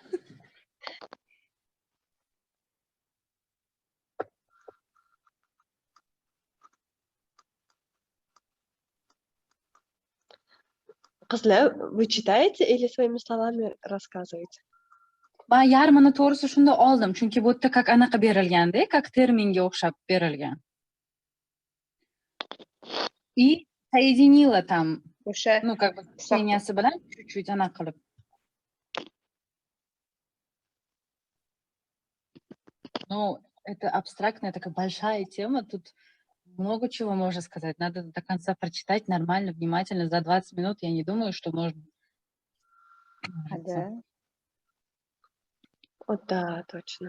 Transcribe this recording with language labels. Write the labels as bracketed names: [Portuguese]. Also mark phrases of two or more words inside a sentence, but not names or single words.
[Uzbek] Qizlar, [Russian] вы читаете или своими словами рассказываете? [Uzbek] Ben yarmini to'g'risi shunda oldim, chunki bu yerda как anaqa berilganda, как terminga o'xshab berilgan. [Russian] И соединила там o'sha, ну, как бы [Uzbek] kseniyasi bilan [Russian] чуть-чуть [Uzbek] anaqa qilib. [Russian] Ну, это абстрактная такая большая тема, тут много чего можно сказать. Надо до конца прочитать нормально, внимательно, за 20 минут. Я не думаю, что можно. Да. Вот да, точно.